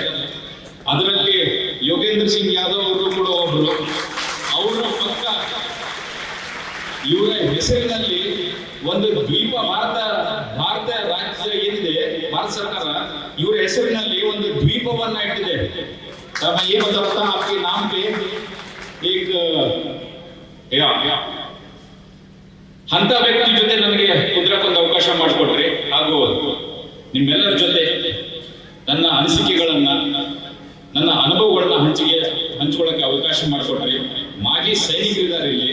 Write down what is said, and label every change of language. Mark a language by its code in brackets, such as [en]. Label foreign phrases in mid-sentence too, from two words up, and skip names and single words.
[kn] ಅದರಲ್ಲಿ ಯೋಗೇಂದ್ರ ಸಿಂಗ್ ಯಾದವ್ ಅವರು ಕೂಡ ಒಬ್ಬರು. ಅವರ ಪಕ್ಕ ಇವರ ಹೆಸರಿನಲ್ಲಿ ಒಂದು ದ್ವೀಪ, ಭಾರತ ರಾಜ್ಯ ಏನಿದೆ, ಭಾರತ ಸರ್ಕಾರ ಇವರ ಹೆಸರಿನಲ್ಲಿ ಒಂದು ದ್ವೀಪವನ್ನ ಇಟ್ಟಿದೆ. [hi] ये बताता आपके नाम पे एक [kn] ಅಂತ ವ್ಯಕ್ತಿ ಜೊತೆ ನನಗೆ ಕುಂದ್ರಕ್ಕೊಂದು ಅವಕಾಶ ಮಾಡಿಕೊಟ್ರಿ, ಹಾಗೂ ನಿಮ್ಮೆಲ್ಲರ ಜೊತೆ ನನ್ನ ಅನಿಸಿಕೆಗಳನ್ನ, ನನ್ನ ಅನುಭವಗಳನ್ನ ಹಂಚಿಕೊಳ್ಳಕ್ಕೆ ಅವಕಾಶ ಮಾಡಿಕೊಟ್ರಿ. ಮಾಜಿ ಸೈನಿಕರಿದ್ದಾರೆ ಇಲ್ಲಿ.